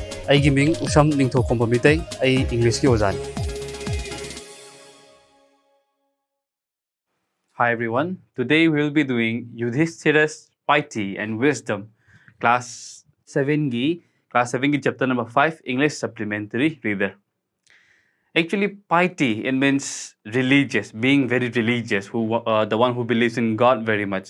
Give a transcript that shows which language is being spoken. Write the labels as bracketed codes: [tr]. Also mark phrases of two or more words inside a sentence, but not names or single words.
[mni] ꯑꯩꯒꯤ ꯃꯤꯡ ꯎꯁꯝ ꯅꯤꯡꯊꯧꯈꯣꯝꯕ ꯃꯤꯇꯩ ꯑꯩ ꯏꯪꯂꯤꯁꯀꯤ ꯑꯣꯖꯥꯅꯤ. [en] Hi everyone. Today we will be doing Yudhishthira's Piety and Wisdom, class 7 chapter number 5 English supplementary reader. Actually, piety, it means religious, being very religious, the one who believes in God very much.